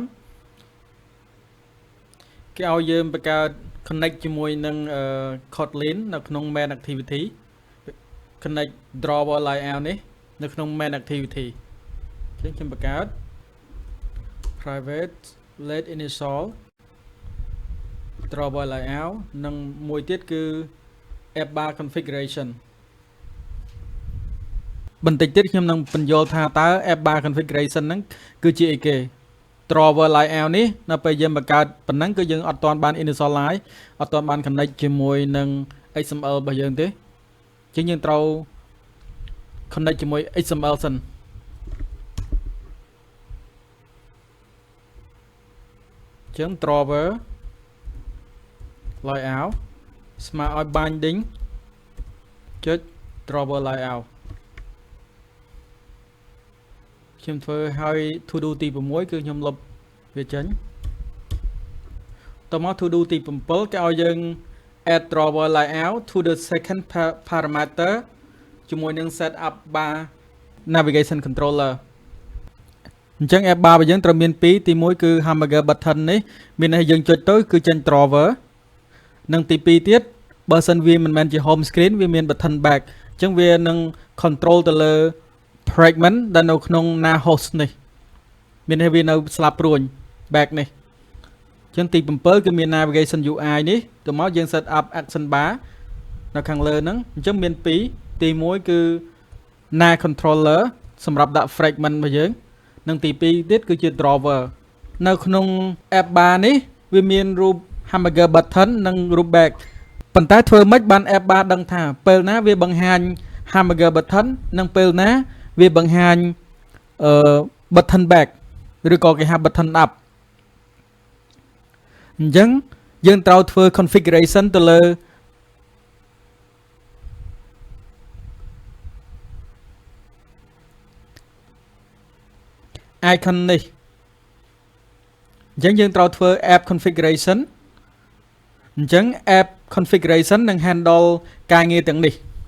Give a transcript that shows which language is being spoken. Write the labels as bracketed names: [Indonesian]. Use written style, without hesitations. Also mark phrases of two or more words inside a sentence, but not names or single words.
[Khmer] គេឲ្យយើងបង្កើត connect ជាមួយនឹង Kotlin នៅក្នុង [English] main activity connect drawer layout [Khmer] នេះនៅក្នុង [English] main activity [Khmer] អញ្ចឹងខ្ញុំបង្កើត [English] private let initial drawer layout [Khmer] និងមួយទៀតគឺ [English] app bar configuration [Khmer] បន្តិចទៀតខ្ញុំនឹងបញ្យល់ថាតើ [English] app bar configuration [Khmer] ហ្នឹងគឺជាអីគេ [English] drawer layout [Khmer] នេះនៅពេលយើងបង្កើតប៉ុណ្ណឹងគឺយើងអត់ទាន់បាន initialize អត់ទាន់បាន connect ជាមួយនឹង XML របស់យើងទេអញ្ចឹងយើងត្រូវ connect ជាមួយ XML សិនអញ្ចឹង drawer layout ស្មើឲ្យ binding ចុច [English] drawer layout [Khmer] ខ្ញុំធ្វើឲ្យ [English] to do [Khmer] ទី6គឺខ្ញុំលុបវាចេញតមក [English] to do [Khmer] ទី7គេឲ្យយើង [English] add drawer layout to the second parameter [Khmer] ជាមួយនឹង [English] set up bar navigation controller [Khmer] អញ្ចឹង app bar របស់យើងត្រូវមាន2ទី1គឺ [English] hamburger button [Khmer] នេះមានន័យយើងចុចទៅគឺចេញ drawer និងទី2ទៀតបើសិនវាមិនមែនជា [English] home screen [Khmer] វាមាន [English] button back [Khmer] អញ្ចឹង វានឹង control ទៅលើ fragment ដែលនៅក្នុង [English] nav host [Khmer] នេះមានន័យវានៅស្លាប់ព្រួញ back នេះអញ្ចឹងទី7គឺមាន [English] navigation UI [Khmer] នេះទៅមកយើង [English] set up action bar [Khmer] នៅខាងលើហ្នឹងអញ្ចឹងមាន2ទី1គឺ [English] nav controller [Khmer] សម្រាប់ដាក់ fragment របស់យើងនិងទី2ទៀតគឺជា drawer នៅក្នុង [English] app bar [Khmer] នេះវាមានរូប [English] hamburger button [Khmer] និងរូប back ប៉ុន្តែធ្វើម៉េចបាន [English] app bar [Khmer] ដឹងថាពេលណាវាបង្ហាញ [English] hamburger button [Khmer] និងពេលណាវាបង្ហាញ [English] button back [Khmer] ឬក៏គេហៅ [English] button up [Khmer] អញ្ចឹងយើងត្រូវធ្វើ configuration ទៅលើ icon នេះអញ្ចឹងយើងត្រូវធ្វើ [English] app configuration [Khmer] អញ្ចឹង [English] app configuration [Khmer] នឹង handle ការងារទាំងនេះ